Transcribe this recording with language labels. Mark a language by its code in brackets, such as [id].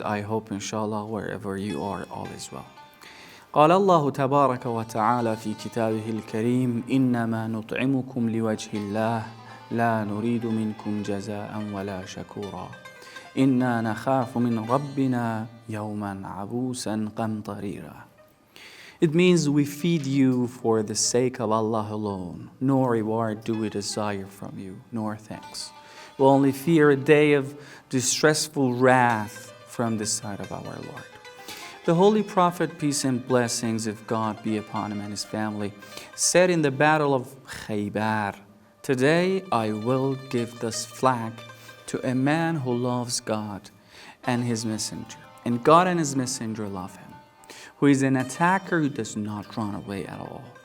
[en] I hope inshallah wherever you are all is well. [ar] قال الله تبارك وتعالى في كتابه الكريم إنما نطعمكم لوجه الله لا نريد منكم جزاء ولا شكورا إنا نخاف من ربنا يوما عبوسا قمطريرا. [en] It means we feed you for the sake of Allah alone. No reward do we desire from you, nor thanks. We only fear a day of distressful wrath from the side of our Lord. The Holy Prophet, peace and blessings of God be upon him and his family, said in the battle of Khaybar, "Today I will give this flag to a man who loves God and his messenger, and God and his messenger love him, who is an attacker who does not run away at all."